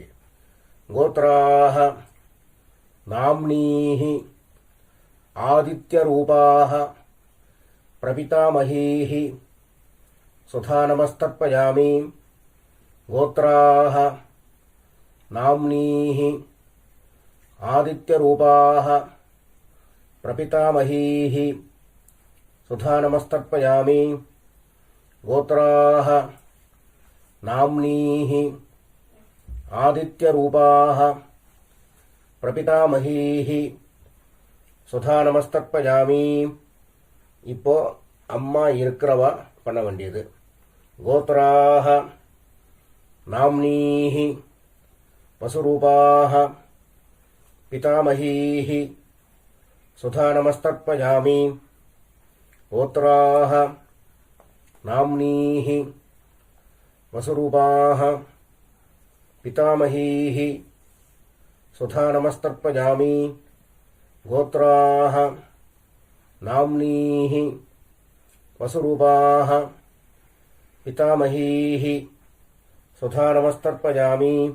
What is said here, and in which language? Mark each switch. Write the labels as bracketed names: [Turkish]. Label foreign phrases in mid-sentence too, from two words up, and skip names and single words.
[Sanskrit] गोत्राः नाम्नीः आदित्यरूपाः प्रपितामहीः सुधा नमस्तर्पयामि. गोत्राः नाम्नीः आदित्यरूपाः प्रपितामहीः सुधा नमस्तर्पयामि गोत्राः नाम्नीः आदित्यरूपाः प्रपितामहीः सुधा नमस्तर्पयामि [Tamil] இப்போ அம்மா இருக்கிறவா பண்ண வேண்டியது [Sanskrit] गोत्राः नाम्नीः वसुरूपाः पितामहीः सुधा नमस्तर्पयामि गोत्राः नाम्नीः वसुरूपाः पितामहीः सुधा नमस्तर्पयामि गोत्राः नाम्नीः वसुरूपाः पितामहीः सुधा नमस्तर्पयामि